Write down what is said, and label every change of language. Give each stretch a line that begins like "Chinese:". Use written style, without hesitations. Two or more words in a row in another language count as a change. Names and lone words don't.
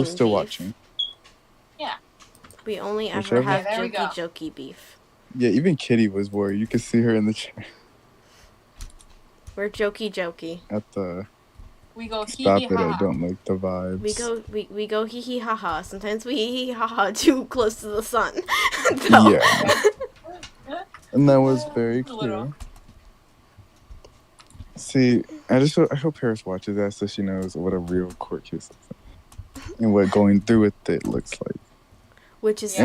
English: two still beef. watching. Yeah. We only ever Whichever. have Yeah, there we go. jokey beef. Yeah, even Kitty was worried. You could see her in the chair We're jokey. at the we go hee stop hee it. I ha. don't like the vibes. We go hee hee ha ha. Sometimes we hee hee ha ha too close to the sun. So. Yeah. And that was very A little. clear. See, I hope Paris watches that so she knows what a real court case is and what going through with it looks like. Which is